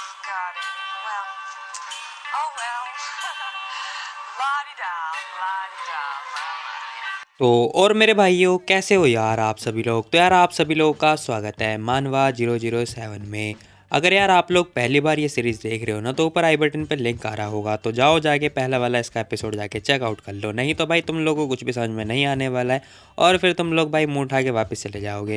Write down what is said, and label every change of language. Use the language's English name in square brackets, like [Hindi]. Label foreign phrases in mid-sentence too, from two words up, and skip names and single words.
[English] got it. Well, oh well. La-di-da, la-di-da, la-di-da. [Hindi] तो और मेरे भाइयों कैसे हो यार आप सभी लोग। तो यार आप सभी लोगों का स्वागत है मानवा 007 में। अगर यार आप लोग पहली बार ये सीरीज़ देख रहे हो ना तो ऊपर आई बटन पर लिंक आ रहा होगा, तो जाओ जाके पहला वाला इसका एपिसोड जाके चेकआउट कर लो। नहीं तो भाई तुम लोगों को कुछ भी समझ में नहीं आने वाला है और फिर तुम लोग भाई मुंह उठा के वापस चले जाओगे।